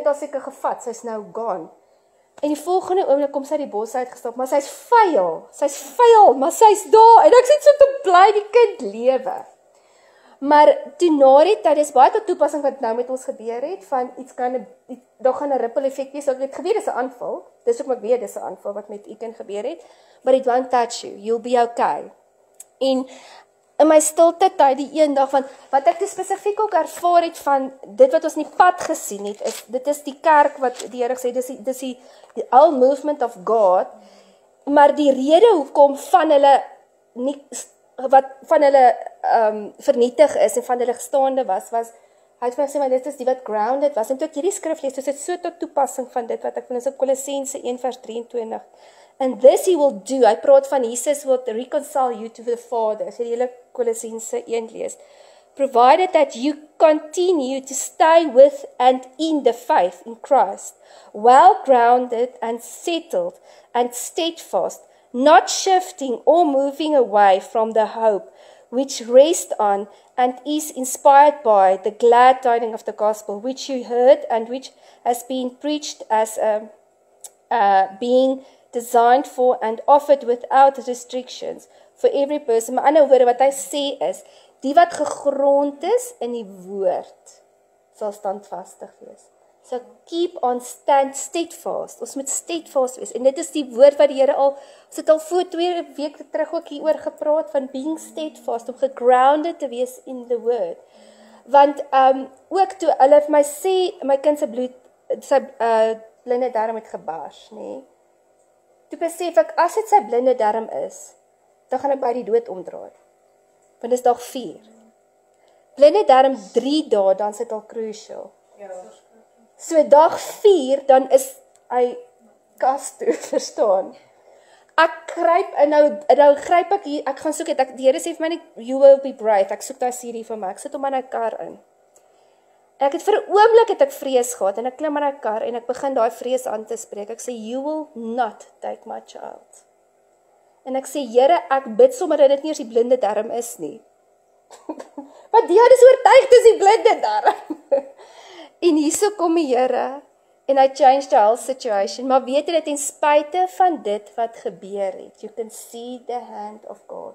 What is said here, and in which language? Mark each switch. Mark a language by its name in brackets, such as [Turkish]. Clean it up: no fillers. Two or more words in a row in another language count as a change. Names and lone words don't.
[Afrikaans] al seker gevat, sy is nou gone, en die volgende oomblik kom sy die bos uitgestap, maar sy is vuil, maar sy is daar, en ek sê so te bly, die kind lewe, maar toe na die tyd, is baie tot toepassing wat nou met ons gebeur het, van daar gaan 'n [English] ripple effect [Afrikaans] wees, ek het geweet, dis 'n aanval, dis ook ek weet, dis 'n aanval wat met Eken gebeur het, [English] but it won't touch you, you'll be okay, [Afrikaans] en in my stilte tyd, die een dag, wat ek spesifiek ook ervaar het van, dit wat ons in die pad gesien het, dit is die kerk wat die Here sê, dis die [English] all movement of God, [Afrikaans] maar die rede hoekom van hulle vernietig is, en van hulle gestaande was, hy het vir my sê, maar dit is die wat grounded was, en toe ek hierdie skrif lees, dit is so tot toepassing van dit, wat ek vind is op Kolossense 1 vers 23, [English] and this he will do, [Afrikaans] hy praat van Jesus [English] will reconcile you to the Father, [Afrikaans] as jy die hele Kolossense 1 lees, [English] provided that you continue to stay with and in the faith in Christ, well grounded and settled and steadfast, not shifting or moving away from the hope which rests on and is inspired by the glad tidings of the gospel, which you heard and which has been preached as being designed for and offered without restrictions for every person. [Afrikaans] Maar ander woorde wat hy sê is, die wat gegrond is in die woord, sal standvastig wees. [English] So keep on steadfast. [Afrikaans] Ons moet steadfast wees. En dit is die woord wat die Here al, ons het al voor 2 weke terug ook hieroor gepraat, van [English] being steadfast, [Afrikaans] om gegrounded te wees [English] in the word. [Afrikaans] Want ook toe hulle vir my sê, my kind se bloed, sy blinde darm het gebars, nee. Toe besef ek, as dit sy blinde darm is, dan gaan ek by die dood omdraai. Want dit is dag 4. Blinde darm 3 dae, dan is dit al crucial. Ja. So dag 4, dan is hy kas toe, verstaan. Ek kruip, en nou gryp ek hier, ek gaan soek het, die Here sê vir my net, [English] you will be brave, [Afrikaans] ek soek daar CD vir my, ek sit hom in 'n kar in. En ek het vir 'n oomblik het ek vrees gehad, en ek klim in 'n kar, en ek begin daai vrees aan te spreek, ek sê, [English] you will not take my child. [Afrikaans] En ek sê, Here, ek bid sommer dat dit nie eers die blinde darm is nie. Want die is oortuig, dis die blinde darm. En hierso kom die Here, en hy [English] changed the whole situation, [Afrikaans] maar weet jy dat ten spyte van dit wat gebeur het, [English] you can see the hand of God.